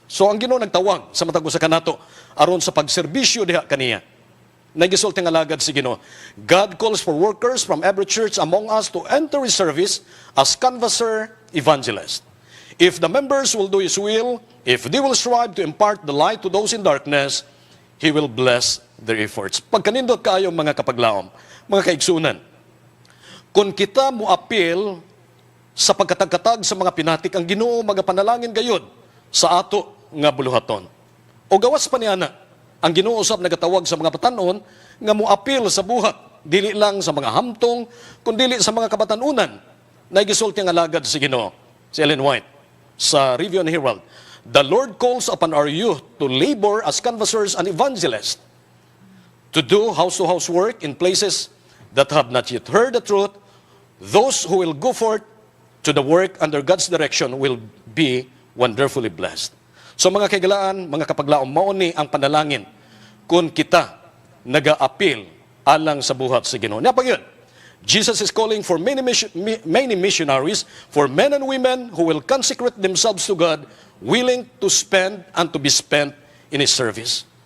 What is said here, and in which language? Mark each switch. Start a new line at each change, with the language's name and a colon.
Cebuano: So ang Ginoo nagtawag sa matag usa kanato aron sa pagserbisyo diha kaniya. Nagisulti nga alagad si Ginoo.
English: God calls for workers from every church among us to enter His service as canvasser evangelist. If the members will do His will, if they will strive to impart the light to those in darkness, He will bless their efforts.
Cebuano: Pagkanindot kayo mga kapaglaom, mga kaigsunan, kung kita mo appeal sa pagkatag-katag sa mga pinatik, ang Ginoo magapanalangin gayud sa ato nga buluhaton. O gawas pa niana, ang Ginoo usab nagatawag sa mga batan-on nga moapil sa buhat, dili lang sa mga hamtong, kundi sa mga kabatanunan. Nagisulti nga alagad si Ginoo, si Ellen White, sa Review and Herald.
English: The Lord calls upon our youth to labor as canvassers and evangelists, to do house-to-house work in places that have not yet heard the truth. Those who will go forth to the work under God's direction will be wonderfully blessed.
Cebuano: So mga kaigalaan, mga kapaglaom, mauni ang panalangin kung kita naga-appeal alang sa buhat sa Ginoo. Napag yun, Jesus is calling for many missionaries, for men and women who will consecrate themselves to God, willing to spend and to be spent in His service.